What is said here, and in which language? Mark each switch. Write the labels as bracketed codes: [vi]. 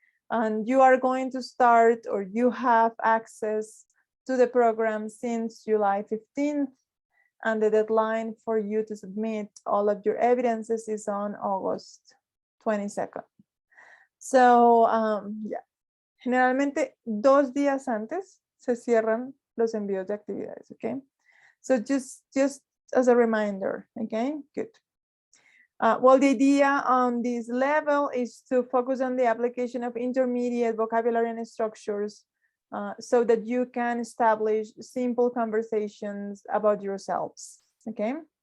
[en] And you are going to start, or you have access to the program since July 15th. And the deadline for you to submit all of your evidences is on August 22nd. So, yeah. [es] Generalmente 2 días antes se cierran los envíos de actividades, okay? [en] So just as a reminder, okay? Good. Well, the idea on this level is to focus on the application of intermediate vocabulary and structures so that you can establish simple conversations about yourselves, okay?